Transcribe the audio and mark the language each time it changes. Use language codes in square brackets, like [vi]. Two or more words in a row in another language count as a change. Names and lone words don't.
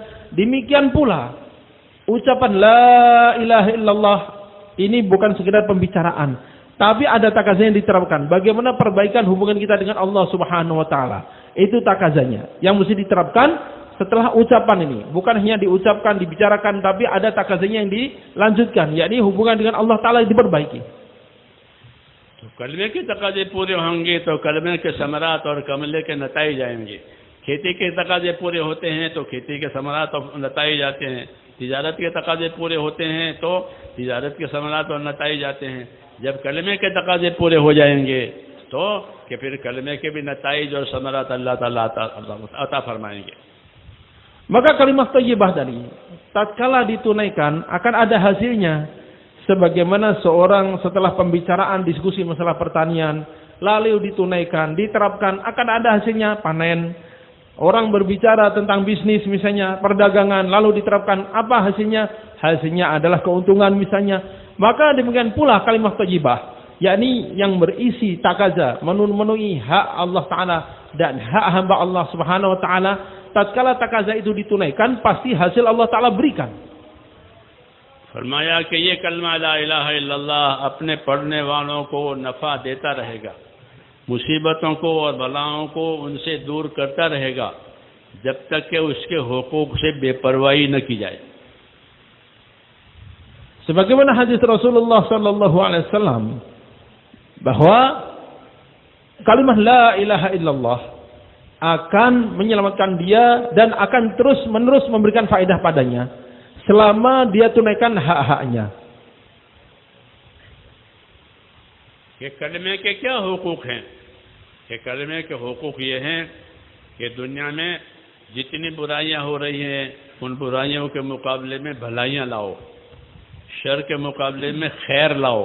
[id] Demikian pula ucapan la ilaha illallah ini bukan sekedar pembicaraan, tapi ada takazanya yang diterapkan. Bagaimana perbaikan hubungan kita dengan Allah [ar] سبحانه وتعالى. [id] Itu takazanya yang mesti diterapkan setelah ucapan ini. Bukan hanya diucapkan, dibicarakan, tapi ada takazanya yang dilanjutkan, yakni hubungan dengan Allah taala diperbaiki. [ur] تو کلمے کے تقاضے پورے ہوں گے تو کلمے کے ثمرات اور کملے کے نتائے جائیں گے. کھیتی کے تقاضے پورے ہوتے ہیں تو کھیتی کے ثمرات اور نتائے جاتے ہیں. تجارت کے تقاضے پورے ہوتے ہیں تو تجارت کے ثمرات اور نتائے جاتے ہیں. جب کلمے کے تقاضے پورے ہو جائیں گے تو کہ پھر کلمے کے بھی نتائج اور ثمرات اللہ تعالیٰ عطا فرمائیں گے. [id] Maka kalimat thayyibah tadi tatkala ditunaikan akan ada hasilnya. Sebagaimana seorang setelah pembicaraan diskusi masalah pertanian lalu ditunaikan, diterapkan, akan ada hasilnya panen. Orang berbicara tentang bisnis misalnya, perdagangan, lalu diterapkan, apa hasilnya? Hasilnya adalah keuntungan misalnya. Maka demikian pula kalimat thayyibah, yakni yang berisi takaza, memenuhi hak Allah Ta'ala dan hak hamba Allah [ar] سبحانه وتعالى. [id] Tatkala takaza itu ditunaikan, pasti hasil Allah Ta'ala berikan. [ur] فرمایا کہ یہ کلمہ [ar] لا إله إلا الله [ur] اپنے پڑھنے والوں کو نفع دیتا رہے گا، مصیبتوں کو اور بلاؤں کو ان سے دور کرتا رہے گا جب تک کہ اس کے حقوق سے بے پروائی نہ کی جائے. [id] Sebagaimana hadis Rasulullah [ar] صلى الله عليه وسلم [id] bahwa kalimat [ar] لا إله إلا الله [id] akan menyelamatkan dia dan akan terus menerus memberikan faedah padanya selama dia tunaikan hak-haknya. [ur] کہ کلمے کے کیا حقوق ہیں? کہ کلمے کے حقوق یہ ہیں کہ دنیا میں جتنی برائیاں ہو رہی ہیں ان برائیوں کے مقابلے میں بھلائیاں لاؤ، شر کے مقابلے میں خیر لاؤ.